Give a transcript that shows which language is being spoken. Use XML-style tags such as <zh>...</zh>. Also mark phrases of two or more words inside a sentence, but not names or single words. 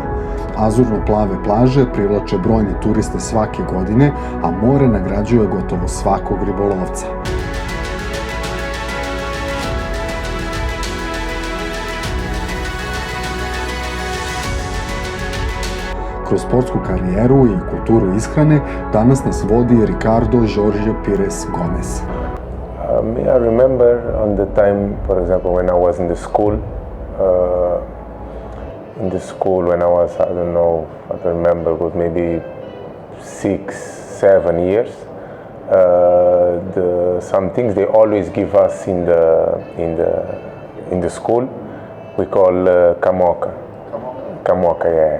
<hr>Azurno-plave plaže privlače brojne turiste svake godine, a more nagrađuje gotovo svakog ribolovca. Kroz sportsku karijeru i kulturu ishrane danas nas vodi Ricardo Jorge Pires Gomes.</hr> <en>I remember on the time, for example, when I was in the school when I was, I don't remember, but maybe 6-7 years. Some things they always give us in the school, we call kamoka, yeah.</en>